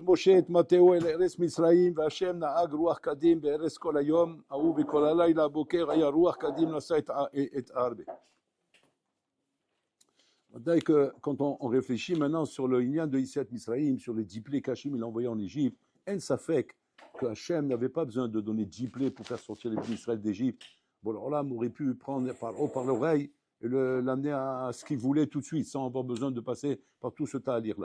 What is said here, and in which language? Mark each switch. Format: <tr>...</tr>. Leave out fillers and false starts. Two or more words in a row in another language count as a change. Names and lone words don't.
<he>משה את מטהו אל ארץ מצרים, והשם נהג רוח קדים בארץ כל היום, ההוא וכל הלילה הבוקר היה רוח קדים נשא את הרבה.</he> <fr>Quand on réfléchit maintenant sur le Inyan de Yetziat Misraïm, sur les 10 plaies qu'Hachem il a envoyés en Égypte, en safek que Hachem n'avait pas besoin de donner 10 plaies pour faire sortir les Bénis Israël d'Égypte. Bon, alors là, on aurait pu prendre par l'oreille et l'amener à ce qu'il voulait tout de suite, sans avoir besoin de passer par tout ce ta'alir-là.</fr>